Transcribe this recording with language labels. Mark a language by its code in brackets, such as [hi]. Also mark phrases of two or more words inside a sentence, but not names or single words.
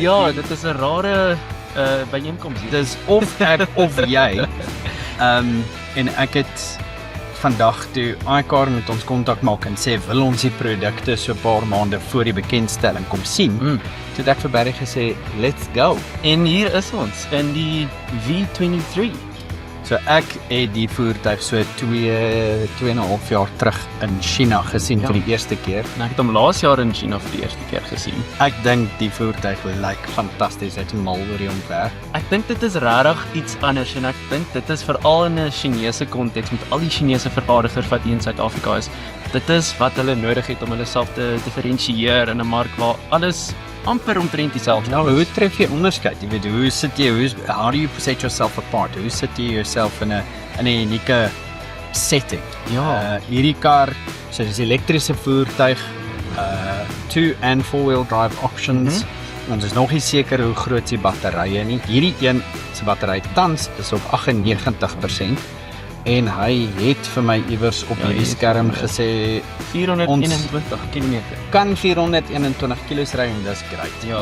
[af] Ja, dit is 'n rare byeenkoms hier. Dis of ek of jy. En ek het vandag toe iCar met ons kontak maak en sê, wil ons die produkte so 'n paar maande voor die bekendstelling kom sien. Toe het ek vir Barry gesê, [en] let's go. [af] En hier is ons in die V23. So ek het die voertuig so 2,5 jaar terug in China gesien vir die eerste keer. En ek het hom laas jaar in China vir die eerste keer gesien. Ek dink die voertuig lyk fantasties, hy het mal oor die ontwerp. Ek dink dit is regtig iets anders en ek dink dit is veral in 'n Chinese konteks met al die Chinese vervaardigers wat hier in Suid-Afrika is. Dit is wat hulle nodig het om hulle self te diferensieer in 'n mark waar alles amper omtrent dieselfde. Nou, hoe tref jy onderskeid? Jy weet, [en] how do you set yourself apart? [af] Hoe sit jy yourself in 'n unieke setting? Ja. Hierdie kar, so dis elektriese voertuig, [en] 2 and 4-wheel drive options. [af] Ons is nog nie seker hoe groot die batterye nie. Hierdie een se battery tans is op 98%. En hy het vir my iewers op hierdie skerm gesê 421 km. Kan 421 kilos ry en dis great. Ja,